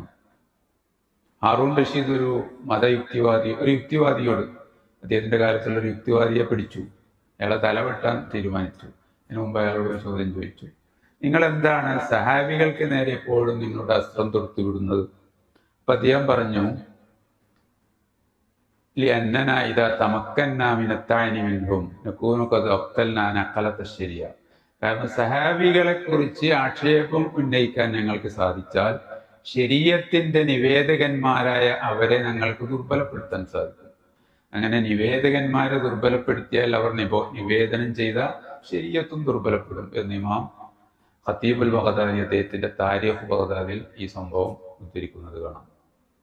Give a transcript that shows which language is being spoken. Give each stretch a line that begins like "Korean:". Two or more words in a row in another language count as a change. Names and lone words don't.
Malayalam: ഹാറൂൺ റഷീദ് ഒരു യുക്തിവാദിയോട്, അദ്ദേഹത്തിന്റെ കാലത്തുള്ള ഒരു യുക്തിവാദിയെ പിടിച്ചു, അയാളെ തലവെട്ടാൻ തീരുമാനിച്ചു. അതിനു മുമ്പ് അയാളോട് ഒരു ചോദ്യം ചോദിച്ചു, നിങ്ങൾ എന്താണ് സഹാബികൾക്ക് നേരെ എപ്പോഴും നിങ്ങളുടെ അസ്ത്രം തൊടുത്തു വിടുന്നത്? അപ്പൊ അദ്ദേഹം പറഞ്ഞു,
Arabic: لأننا إذا تمكنا من الطعن منهم نكون قد أقتلنا نقلة الشريعة.
Malayalam: കാരണം സഹാബികളെ കുറിച്ച് ആക്ഷേപം ഉന്നയിക്കാൻ ഞങ്ങൾക്ക് സാധിച്ചാൽ ശരീഅത്തിന്റെ നിവേദകന്മാരായ അവരെ ഞങ്ങൾക്ക് ദുർബലപ്പെടുത്താൻ സാധിക്കും. അങ്ങനെ നിവേദകന്മാരെ ദുർബലപ്പെടുത്തിയാൽ അവർ നിവേദനം ചെയ്ത ശരീഅത്തും ദുർബലപ്പെടും എന്ന് ഇമാം ഖതീബുൽ ബഗ്ദാദി അദ്ദേഹത്തിന്റെ താരീഖ് ബഗ്ദാദിൽ ഈ സംഭവം ഉദ്ധരിക്കുന്നത് കാണാം.